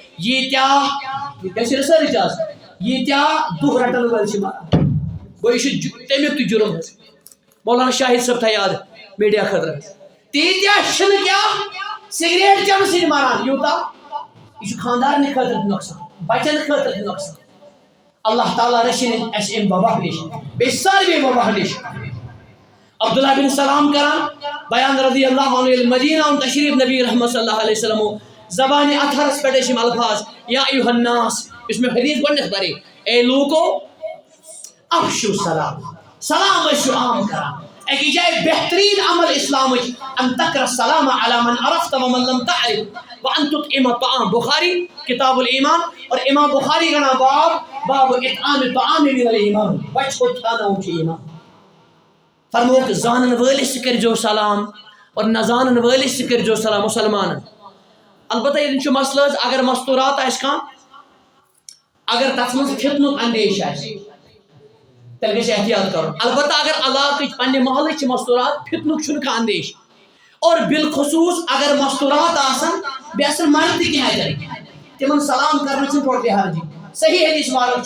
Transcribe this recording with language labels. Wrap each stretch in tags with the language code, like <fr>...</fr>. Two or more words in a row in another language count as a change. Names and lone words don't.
<ks>ییٖتیاہ چھِ رِسٲرٕچ آسان ییٖتیاہ دُہ رٹن وٲلۍ چھِ مران گوٚو یہِ چھُ تمیُک تہِ جُرم حظ مولانا شاہد صٲب تھاو یاد میڈیا خٲطرٕ حظ تیٖتیاہ چھِنہٕ کیٛاہ سگریٹ چٮ۪نہٕ سۭتۍ مران یوٗتاہ یہ خاندارنہ خاطر تہ نقصان بچن خاطر تہ نقصان اللہ تعالیٰ رچھن اس ام وبا نش بیٚیہِ ساروی وبا نش عبداللہ بن سلام کران بیان</ks> <ar>رضی اللہ عنہ</ar> <ks>ییٚلہِ مدینہ اون تشریف نبی رحمت</ks> <ar>صلی اللہ علیہ وسلم</ar> <ks>زبان اطہرس پٮ۪ٹھ ٲسۍ یِم الفاظ</ks> <ar>یا ایُہا الناس</ar> <ks>یُس مےٚ حدیث گۄڈنیٚتھ پرے اے لوٗکو</ks> <ar>افشو سلام</ar> <ks>سلام ٲسِو عام کران اکی جائے بہترین عمل اسلامچ</ks> <ar>ان تقرأ السلام على من عرفت ومن لم تعرف وان تطعم الطعام بخاری کتاب الایمان</ar> <ur>اور امام بخاری کا نام</ur> <ar>باب اطعام الطعام من الایمان</ar> <ks>بچو کھانا چھُ ایمان فرموک زانن وٲلِس تہِ کٔرۍزیو سلام اور نہ زانن وٲلِس تہِ کٔرۍزیو سلام مسلمانن البتہ ییٚتٮ۪ن چھُ مسلہٕ حظ اگر مستورات آسہِ کانٛہہ اگر تتھ منٛز فِتنُک اندیش آسہِ تیل گژھِ احتیاط کرُن البتہ اگر علاقٕچ پننہِ محلٕچ مستوٗرات فِتنُک چھُنہٕ کانٛہہ اندیش اور بالخصوٗص اگر مستوٗرات آسن بیٚیہِ آسن مرد تہِ کینٛہہ اَتٮ۪ن تِمن سلام کرنہٕ چھُنہٕ ٹوٹلی حرجی صحیح حدیث مبارک</ks>